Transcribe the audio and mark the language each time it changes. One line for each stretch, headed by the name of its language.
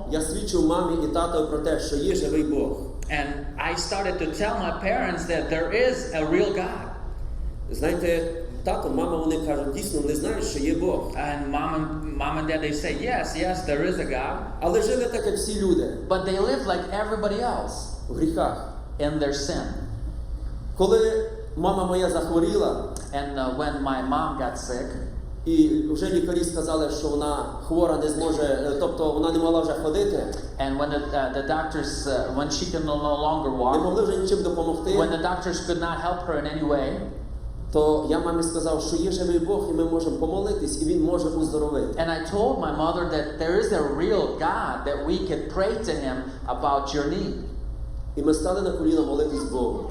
Ukrainian: Я свідчив мамі і татові про те, що є живий Бог.
English: And I started to tell my parents that there is a real God.
Ukrainian: Знаєте, тато, мама, вони кажуть, дійсно, вони знають, що є Бог.
English: And mom and dad, they say, yes, there is a God.
Ukrainian: Але жили так, як всі люди.
English: But they lived like everybody else
Ukrainian: В гріхах.
English: in their sin.
Ukrainian: Коли мама моя захворіла,
English: And when my mom got sick,
Ukrainian: і вже лікарі сказали, що вона хвора, не зможе, тобто вона не могла вже ходити,
English: and when the doctors, when she could no longer
Ukrainian: не
English: walk,
Ukrainian: могли вже нічим допомогти,
English: when the doctors could not help her in any way,
Ukrainian: то я мамі сказав, що є живий Бог, і ми можемо помолитись, і Він може уздоровити.
English: and I told my mother that there is a real God that we could pray to Him about your need.
Ukrainian: І ми стали на коліна молитись Богу.